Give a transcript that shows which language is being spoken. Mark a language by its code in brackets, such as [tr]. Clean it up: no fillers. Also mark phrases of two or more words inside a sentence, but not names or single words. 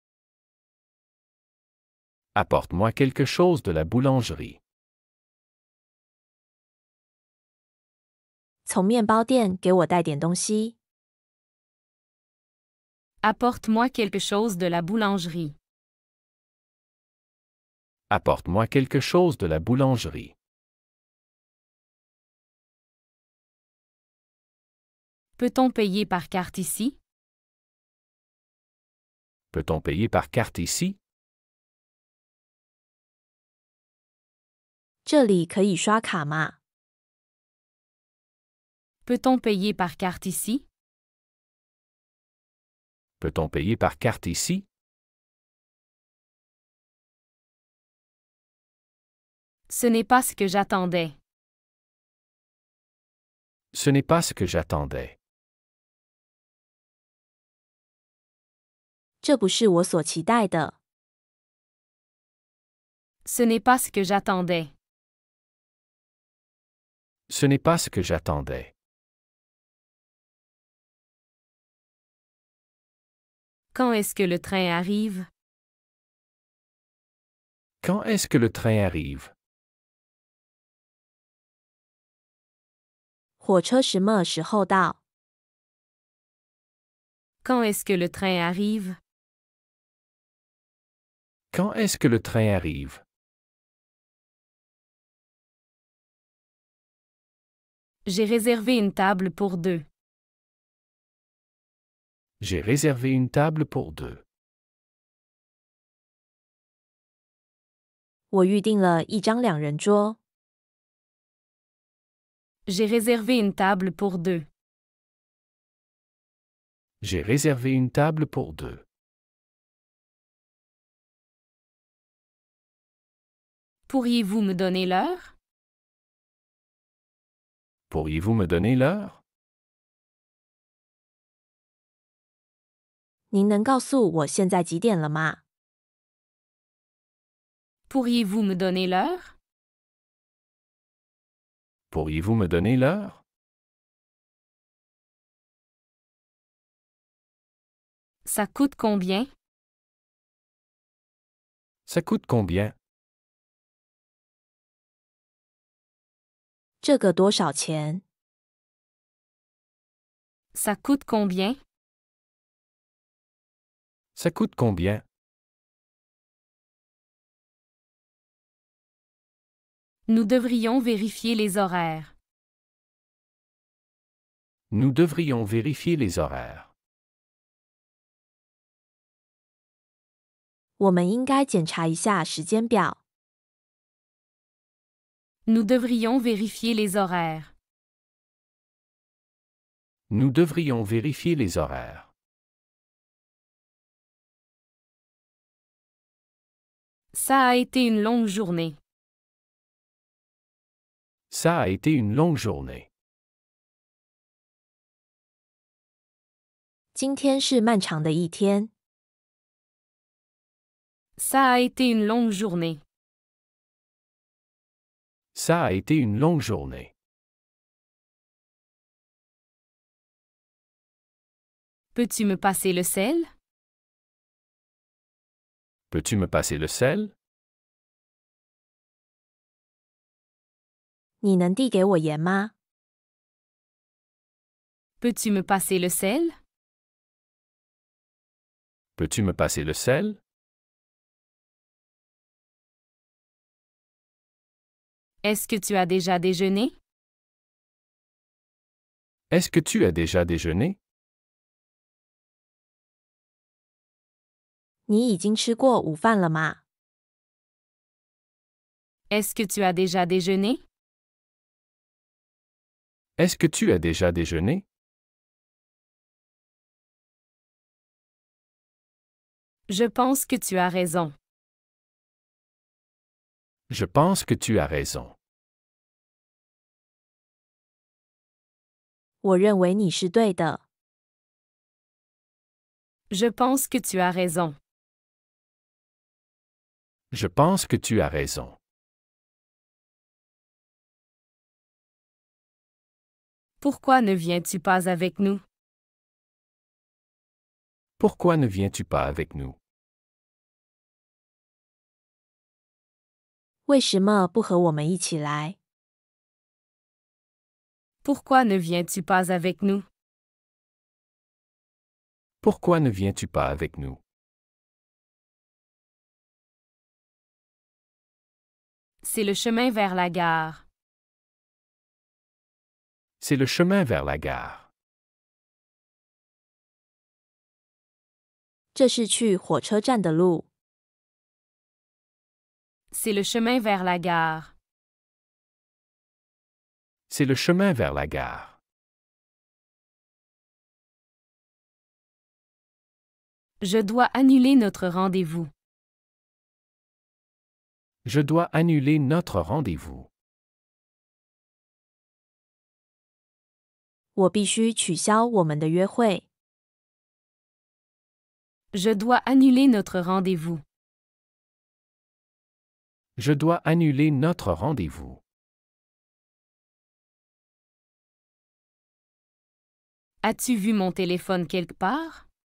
[fr] Apporte-moi quelque chose de la boulangerie. [zh] 从面包店给我带点东西。 [fr] Apporte-moi quelque chose de la boulangerie. Apporte-moi quelque chose de la boulangerie. Peut-on payer par carte ici? Peut-on payer par carte ici? [zh] 这里可以刷卡吗？ [fr] Peut-on payer par carte ici? Peut-on payer par carte ici? Ce n'est pas ce que j'attendais. Ce n'est pas ce que j'attendais. [zh] 这不是我所期待的。 [fr] Ce n'est pas ce que j'attendais. Ce n'est pas ce que j'attendais. Quand est-ce que le train arrive? Quand est-ce que le train arrive? [zh] 火车什么时候到？ [fr] Quand est-ce que le train arrive? Quand est-ce que le train arrive? J'ai réservé une table pour deux. J'ai réservé une table pour deux. [zh] 我预订了一张两人桌。 [fr] J'ai réservé une table pour deux. J'ai réservé une table pour deux. Pourriez-vous me donner l'heure? Pourriez-vous me donner l'heure? [zh] 您能告诉我现在几点了吗？ [fr] Pourriez-vous me donner l'heure? Pourriez-vous me donner l'heure? Ça coûte combien? Ça coûte combien? [zh] 这个多少钱？ [fr] Ça coûte combien? Ça coûte combien? Nous devrions vérifier les horaires. Nous devrions vérifier les horaires. [zh] 我们应该检查一下时间表。 [fr] Nous devrions vérifier les horaires. Nous devrions vérifier les horaires. Ça a été une longue journée. Ça a été une longue journée. [zh] 今天是漫长的一天。 [fr] Ça a été une longue journée. Ça a été une longue journée. Peux-tu me passer le sel? Peux-tu me passer le sel? [zh] 你能递给我盐吗？ [fr] Peux-tu me passer le sel? Peux-tu me passer le sel? Est-ce que tu as déjà déjeuné? Est-ce que tu as déjà déjeuné? [zh] 你已经吃过午饭了吗？ [fr] Est-ce que tu as déjà déjeuné? Est-ce que tu as déjà déjeuné? Je pense que tu as raison. Je pense que tu as raison. [zh] 我认为你是对的。 [fr] Je pense que tu as raison. Je pense que tu as raison. Pourquoi ne viens-tu pas avec nous? Pourquoi ne viens-tu pas avec nous? [zh] 为什么不和我们一起来？ [fr] Pourquoi ne viens-tu pas avec nous? Pourquoi ne viens-tu pas avec nous? C'est le chemin vers la gare. C'est le chemin vers la gare. [zh] 这是去火车站的路。 [fr] C'est le chemin vers la gare. C'est le chemin vers la gare. Je dois annuler notre rendez-vous. Je dois annuler notre rendez-vous. [zh] 我必须取消我们的约会。 [fr] Je dois annuler notre rendez-vous. Je dois annuler notre rendez-vous. As-tu vu mon téléphone quelque part?